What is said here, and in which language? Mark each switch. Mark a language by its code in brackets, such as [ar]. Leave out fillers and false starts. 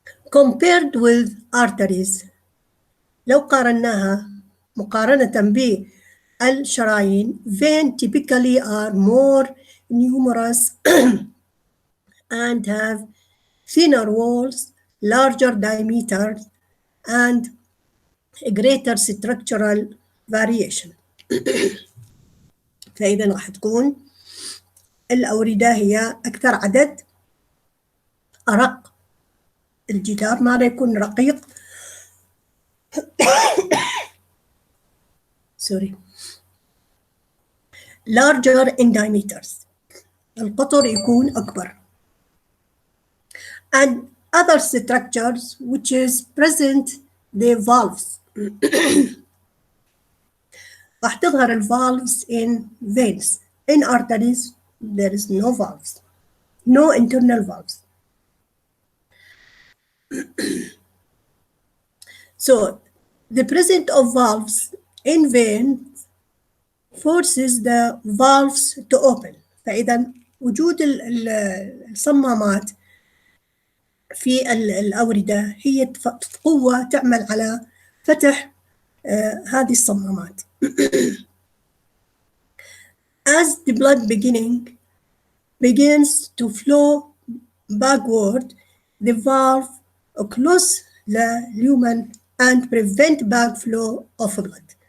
[en] Compared with arteries, [ar] لو قارناها مقارنة بالشرايين, [en] vein typically are more numerous and have thinner walls, larger diameters, and a greater structural variation. [ar] فإذا راح تكون الأوردة هي أكثر عدد، أرق، الجدار ما راح يكون رقيق [en] sorry larger in diameters، [ar] القطر يكون أكبر. [en] And other structures which is present the valves. [ar] راح تظهر [en] الvalves in veins. In arteries there is no valves, no internal valves. So the presence of valves in veins forces the valves to open. [ar] فإذا وجود الصمامات في الأوردة هي قوة تعمل على فتح هذه الصمامات. [en] As the blood begins to flow backward, the valve close the lumen and prevent backflow of blood.